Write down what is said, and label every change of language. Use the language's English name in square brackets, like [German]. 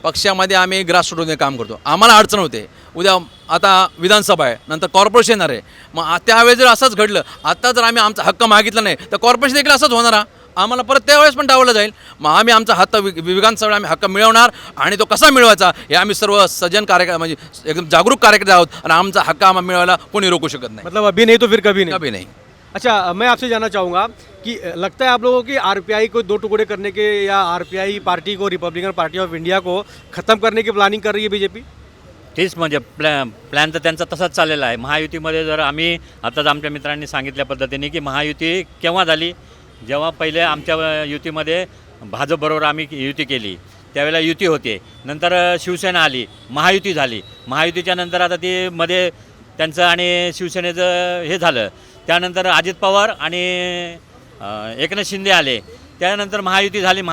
[Marathi] पक्षामध्ये आम्ही ग्रासरूटमध्ये काम करतो, आम्हाला अडचण होते. उद्या आता विधानसभा आहे, नंतर कॉर्पोरेशन येणार आहे, मग त्यावेळेस जर असंच घडलं, आता जर आम्ही आमचा हक्क मागितला नाही तर कॉर्पोरेशन देखील असंच होणार, आम्हाला परत त्यावेळेस पण डावलं जाईल. मग आम्ही आमचा हक्क विधानसभेला आम्ही हक्क मिळवणार आणि तो कसा मिळवायचा हे आम्ही सर्व सज्जन कार्यक्रम म्हणजे एकदम जागरूक कार्यकर्ते आहोत आणि आमचा हक्क आम्हाला मिळवायला कोणी रोकू शकत नाही. [Hindi] मतलब अभी नहीं तो फिर कभी नहीं. कभी नहीं. अच्छा, मैं आपसे जानना चाहूँगा कि लगता है आप लोगों की RPI को 2 टुकड़े करने के या RPI पार्टी को, रिपब्लिकन पार्टी ऑफ इंडिया को ख़त्म करने की प्लानिंग कर रही है BJP? [Marathi] तेच म्हणजे प्लॅन तर त्यांचा तसाच चाललेला आहे. महायुतीमध्ये जर आम्ही आताच आमच्या मित्रांनी सांगितल्या पद्धतीने की महायुती केव्हा झाली, जेव्हा पहिले आमच्या युतीमध्ये भाजपबरोबर आम्ही युती केली त्यावेळेला युती होते, नंतर शिवसेना आली, महायुती झाली, महायुतीच्या नंतर आता ती मध्ये त्यांचं आणि शिवसेनेचं हे झालं, त्यानंतर अजित पवार आणि एकनाथ शिंदे आले, त्यानंतर महायुती झाली.